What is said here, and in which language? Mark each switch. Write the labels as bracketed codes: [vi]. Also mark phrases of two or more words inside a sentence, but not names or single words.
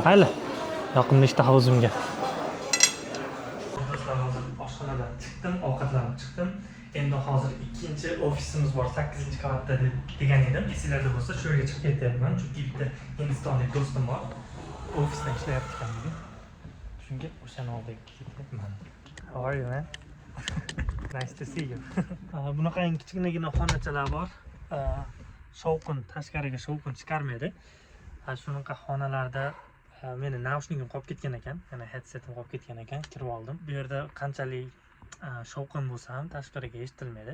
[uz] Mayli, yoqimli ishtaha o'zimga. Oshxonadan chiqdim, ovqatlanib chiqdim. Endi hozir ikkinchi ofisimiz bor 8-qavatda degan edim. Esinglarda bo'lsa, shu yerga chiqib ketyapman, chunki bitta hindistonlik do'stim bor. Ofisda ishlayapti ekan bugun. Shunga o'shani oldiga ketyapman. [en] How are you, man? Nice to see you. [uz] Bunaqa kichkinagina xonachalar bor. Shovqin, tashqariga shovqin chiqarmaydi. Shunaqa xonalarda meni naushnikim qolib ketgan ekan, ya'ni headsetim qolib ketgan ekan, kirib oldim. Bu yerda qanchalik shovqin bo'lsa ham tashqariga eshitilmaydi.